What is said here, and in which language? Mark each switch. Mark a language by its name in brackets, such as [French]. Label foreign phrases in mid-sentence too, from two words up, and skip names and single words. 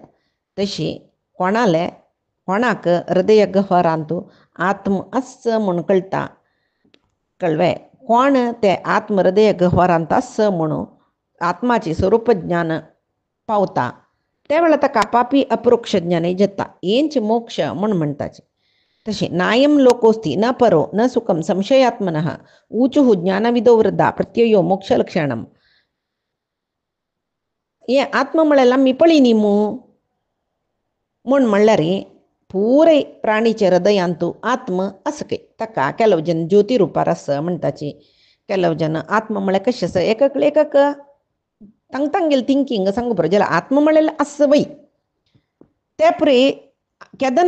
[Konkani] तशी कोणाक हृदय गह्वरांतू आत्म आस म्हूण कळटा. कळ्ळें. कोण ते आत्म हृदय गह्वरांत आस म्हणून आत्माची स्वरूप ज्ञान पावता त्या वेळा ताका आपापी अपरोक्ष ज्ञानय जाता. हेंच मोक्ष म्हूण म्हणटाचें. [Sanskrit] तशें नायं लोकोस्ति न परो न सुखम संशयात्मनः ऊचुः ज्ञानविदो वृद्धा प्रत्ययो मोक्षलक्षणम. [Konkani] हें आत्म म्हळ्यार आमी पळय न्ही म्हूण म्हणल्यार पुराय प्राणीचे हृदयांतू आत्म आसा खंय. ताका केलो जन ज्योती रुपार आसा म्हणटाची. केलो जन आत्म म्हळ्यार कशें आसा, एक तांगेल थिंकींग सांगू पुरो जाल्यार आत्म म्हणलें आस वय ते पुरे केदन